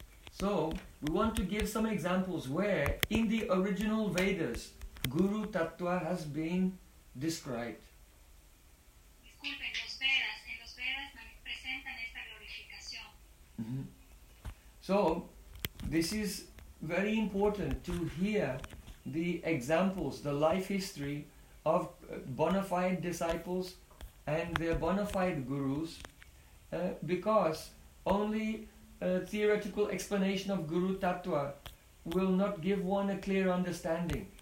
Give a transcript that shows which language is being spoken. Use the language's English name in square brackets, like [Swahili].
[English] So, we want to give some examples where, in the original Vedas, Guru Tattva has been described. [Spanish] Disculpen, en los Vedas me presentan esta glorificación. Mm-hmm. [English] So, this is very important to hear the examples, the life history of bona fide disciples and their bona fide gurus, because only a theoretical explanation of Guru Tattva will not give one a clear understanding.